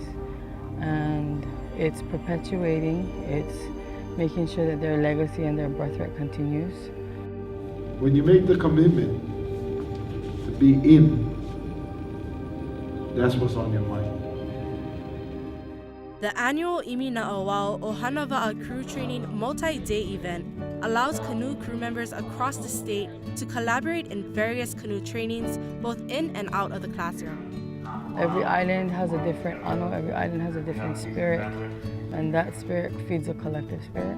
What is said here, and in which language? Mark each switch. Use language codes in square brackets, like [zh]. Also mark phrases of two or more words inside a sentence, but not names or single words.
[en] And it's perpetuating, it's making sure that their legacy and their birthright continues. When you make the commitment to be in, that's what's on your mind. The annual ʻImi Naʻauao ʻOhana Waʻa Crew Training multi-day event allows canoe crew members across the state to collaborate in various canoe trainings, both in and out of the classroom. Every island has a different ʻano, every island has a different spirit, and that spirit feeds a collective spirit.